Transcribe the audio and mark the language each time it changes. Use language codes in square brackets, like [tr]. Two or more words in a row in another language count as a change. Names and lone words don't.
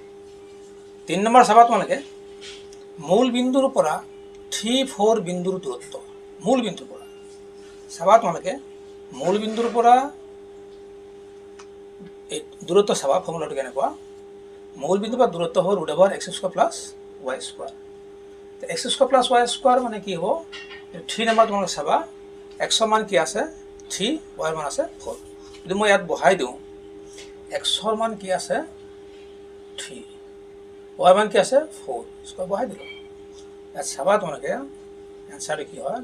[as] 3 নম্বৰ চাবা তোমালোকে, মূল বিন্দুৰ পৰা 3 4 বিন্দুৰ দূৰত্ব, মূল বিন্দুৰ পৰা চাবা তোমালোকে, মূল বিন্দুৰ পৰা এই দূৰত্ব চাবা, ফৰ্মুলাটো কেনেকুৱা? মূল বিন্দুৰ পৰা দূৰত্ব হ'ল √x² + y²। x² + y² মানে কি হ'ব? 3 নম্বৰ তোমালোকে চাবা, x মান কি আছে 3, y মান আছে 4। যদি মই ইয়াত বহাই দিওঁ, x মান কি আছে 3, y মান কি আছে 4, বহাই দিলোঁ। ইয়াত চাবা তোমালোকে এনসাৰটো কি হয়?